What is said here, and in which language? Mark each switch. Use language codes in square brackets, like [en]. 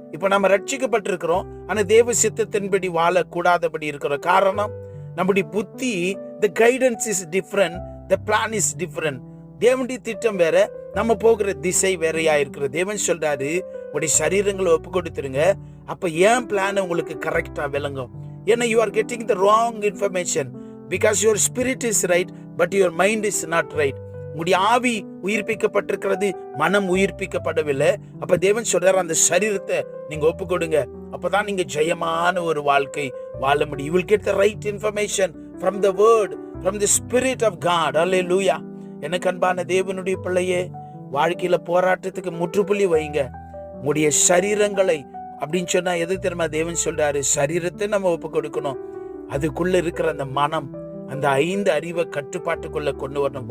[ta] இப்ப நம்ம ரட்சிக்கப்பட்டிருக்கிறோம், ஆனா தேவ சித்தத்தின்படி வாழக்கூடாதபடி இருக்கிற காரணம், நம்முடைய புத்தி, [en] the guidance is different, [ta] the plan is different. தேவனுடைய திட்டம் வேற, நம்ம போகிற திசை வேறையா இருக்கிற. தேவன் சொல்றாரு, உங்களுடைய சரீரங்களை ஒப்பு கொடுத்துருங்க. அப்ப ஏன் பிளான் உங்களுக்கு கரெக்டா விளங்கும். [en] ஏன்னா you are getting the wrong information because your spirit is right but your mind is not right. [ta] உங்களுடைய ஆவி உயிர்ப்பிக்கப்பட்டிருக்கிறது, மனம் உயிர்ப்பிக்கப்படவில்லை. அப்ப தேவன் சொல்றாரு, அந்த சரீரத்தை நீங்க ஒப்பு கொடுங்க. அப்பதான் நீங்க ஜெயமான ஒரு வாழ்க்கை வாழ முடியும். [en] You will get the right information from the word, from the spirit of God. Hallelujah. [ta] எனக்கு அன்பான தேவனுடைய பிள்ளையே, வாழ்க்கையில போராட்டத்துக்கு முற்றுப்புள்ளி வைங்க. உங்களுடைய சரீரங்களை அப்படின்னு சொன்னா எது தெரியுமா தேவன் சொல்றாரு, சரீரத்தை நம்ம ஒப்பு கொடுக்கணும். அதுக்குள்ள இருக்கிற அந்த மனம், அந்த 5 அறிவை கட்டுப்பாட்டுக்குள்ள கொண்டு வரணும்.